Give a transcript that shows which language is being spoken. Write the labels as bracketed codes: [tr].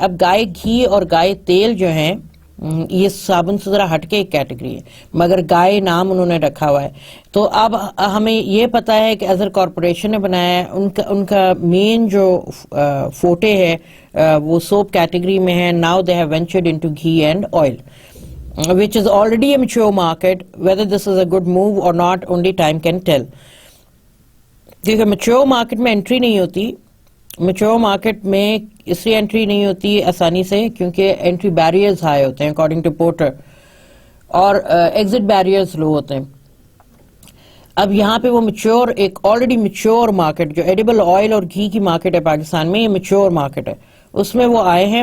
[ur] اب گائے گھی اور گائے تیل جو ہیں یہ صابن سے ذرا ہٹ کے ایک کیٹیگری ہے، مگر گائے نام انہوں نے رکھا ہوا ہے. تو اب ہمیں یہ پتا ہے کہ اظہر کارپوریشن نے بنایا ہے، ان کا مین جو فوٹے ہے وہ سوپ کیٹیگری میں ہے. [en] Now they have ventured into ghee and oil which is already a mature market. Whether this is a good move or not, only time can tell. [ur] کیونکہ میچور مارکیٹ میں انٹری نہیں ہوتی. میچور مارکیٹ میں اس لیے entry نہیں ہوتی آسانی سے کیونکہ انٹری بیریئرز ہائی ہوتے ہیں اکارڈنگ ٹو پورٹر، اور ایگزٹ بیریئرز لو ہوتے ہیں. اب یہاں پہ وہ میچور، ایک آلریڈی میچور مارکیٹ جو ایڈیبل آئل اور گھی کی مارکیٹ ہے پاکستان میں، یہ میچور مارکیٹ ہے. اس میں وہ آئے ہیں.